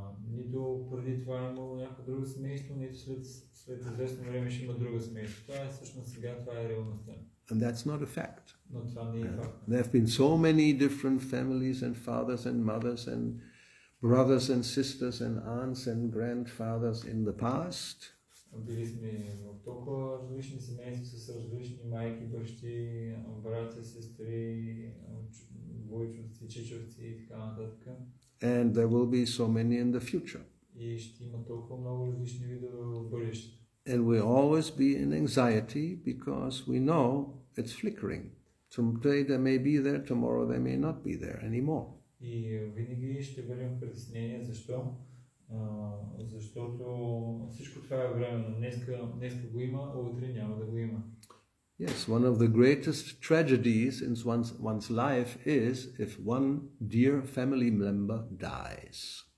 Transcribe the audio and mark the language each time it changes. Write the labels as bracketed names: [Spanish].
[Bulgarian] Нито преди това е имало някакво друго семейство, нито след известно време ще има друго семейство. Това е всъщност сега, това е реалността. [English] And that's not a fact. [Bulgarian] Но това не е факт. [English] There have been so many different families and fathers and mothers and brothers and sisters and aunts and grandfathers in the past. [Bulgarian] Били сме в толкова различни семейства с различни майки, бащи, братя, сестри, войчовци, чичовци и така нататък. [English] And there will be so many in the future. [Bulgarian] И ще има толкова много различни видове в бъдещето. [English] And we always be in anxiety because we know it's flickering. Today they may be there, tomorrow they may not be there anymore. [Bulgarian] И винаги ще бъдем в притеснение. Защо? Защото всичко това е временно. Днеска го има, а утре няма да го има. [English] Yes, one of the greatest tragedies in one's life is if one dear family member dies.